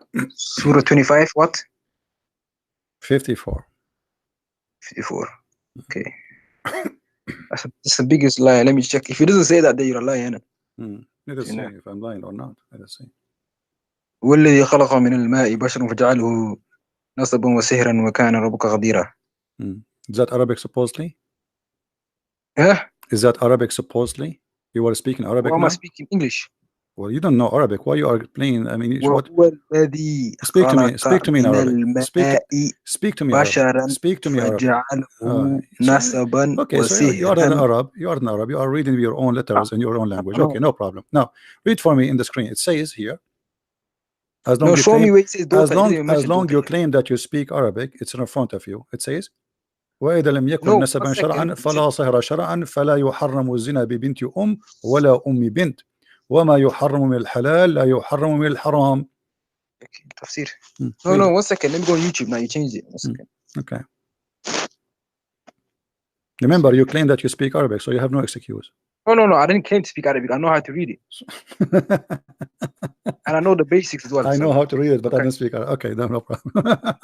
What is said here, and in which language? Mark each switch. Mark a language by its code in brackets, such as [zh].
[en] Surah 25, what? 54. 54. Okay. That's the biggest lie. Let me check. If it doesn't say that, then you're a liar. Let us see if I'm lying or not. Let us see. [ar] والذي خلق من الماء بشرا فجعله نصبا وسهرا وكان ربك قديرا. [en] Is that Arabic supposedly? Yeah. Is that Arabic supposedly? You are speaking Arabic now? Am I speaking English? Well, you don't know Arabic. Why you are playing? I mean, what? Speak to me. Speak to me in Arabic. Speak to me Arabic. Speak to me Arabic. Okay, so you are an Arab. You are an Arab. You are reading your own letters in your own language. Okay, no problem. Now, read for me in the screen. It says here. As long you claim that you speak Arabic, it's in front of you. It says, [ar] وإذا لم يكن نسبا شرعا فلا صهر شرعا فلا يحرم الزنا ببنت ولا بنت وما يحرم من الحلال لا يحرم من الحرام. [en] Okay, tafsir. No, 1 second. Let me go on YouTube now. You changed it. 1 second. Okay. Remember, you claim that you speak Arabic, so you have no excuse. No. I didn't claim to speak Arabic. I know how to read it. And I know the basics as well. I know how to read it, but I don't speak Arabic. Okay, no problem.